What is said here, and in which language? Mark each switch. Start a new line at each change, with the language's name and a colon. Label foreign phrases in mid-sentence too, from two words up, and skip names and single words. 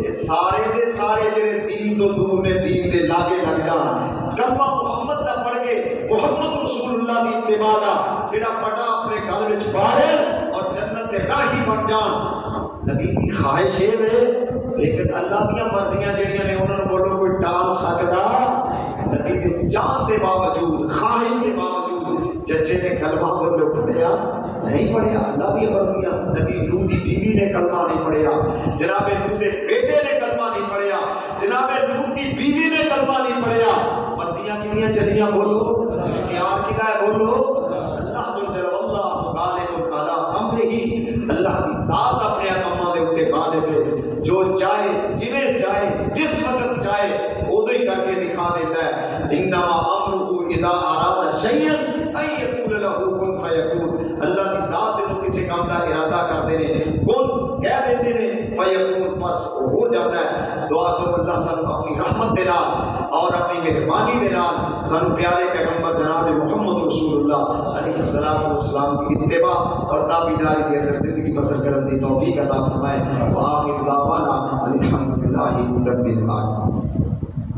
Punjabi: یہ سارے دے سارے جڑے دین تو دور نے دین دے لاگے لگ جان، کلمہ محمد دا پڑھ کے محمد رسول اللہ دی اتباع دا جڑا پٹا اپنے گل وچ باڑے اور جنت دے راہی بن جان۔ نبی دی خواہش ہے لیکن اللہ دیاں مرضیاں جڑیاں نے انہاں نوں بولو کوئی ٹال سکدا؟ نبی دی جان دے باوجود، خواہش دے باوجود چچے نے کلمہ بولو پڑھیا نہیں پڑھیا، اللہ دی مرضیاں۔ نبی نوح دی بیوی نے کلمہ نہیں پڑھیا، جناب نوح دے بیٹے نے کلمہ نہیں پڑھیا، جناب نوح دی بیوی نے کلمہ نہیں پڑھیا۔ مرضیاں کنیاں چلیاں بولو، اختیار کدا ہے بولو، اللہ
Arabic: ذو الجلال واللہ غالب علی امرہ،
Punjabi: اللہ دی ذات اپنے کاماں دے اوتے غالب ہے، جو چاہے جویں چاہے جس وقت چاہے اودوں ہی کر کے دکھا دیتا ہے۔
Arabic: انما امرہ اذا اراد شیئا ان یقول له کن فیکون،
Punjabi: اللہ دی ذات جدوں کسی کام دا ارادہ کردے نے کن کہہ دیندے نے فیکون بس ہو جاتا ہے۔ دعا کرو اللہ سانو اپنی رحمت دے نال اور اپنی مہربانی دے نال سانو پیارے پیغمبر جناب محمد رسول اللہ
Arabic: علیہ السلام
Punjabi: کی اتباع اور تابعداری کے اندر زندگی بسر کرنے دی توفیق عطا فرمائے۔
Arabic: وآخر دعوانا الحمدللہ رب العالمین۔